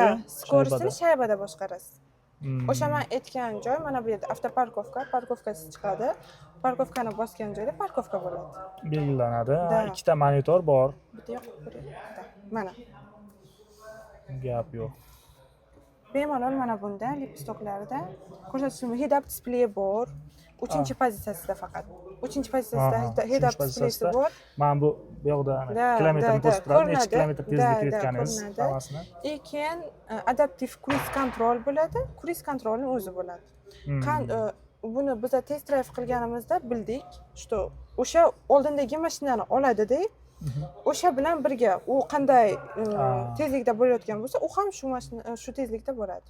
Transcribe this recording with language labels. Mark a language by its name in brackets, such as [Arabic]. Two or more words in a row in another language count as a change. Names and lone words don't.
[Uzbek] Skorostini shaybada boshqarasiz. O'sha men aytgan joy mana bu yerda avtoparkovka, parkovkasi chiqadi. Parkovkani bosgan joyda parkovka bo'ladi. Belgilanadi. Ikkita monitor bor. Bitta yoqib ko'ryapti. Mana. Gap yo'q. Bemalol mana bunda lipistoklarida ko'rsatishim [English] head-up display [Uzbek] bor. 3-pozitsiyasida faqat. 3-pozitsiyasida [English] head-up display [Uzbek] bor. Mana bu yoqda kilometrni ko'rsatib turadi, necha kilometr tezlikda ketganingiz hammasini. Keyin [English] adaptive cruise control [Uzbek] bo'ladi. [English] Cruise controlning [Uzbek] o'zi bo'ladi. Buni biz [English] test drive [Uzbek] qilganimizda bildik, что o'sha oldindagi mashinani oladida, o'sha bilan birga u qanday tezlikda borayotgan bo'lsa, u ham shu tezlikda boradi.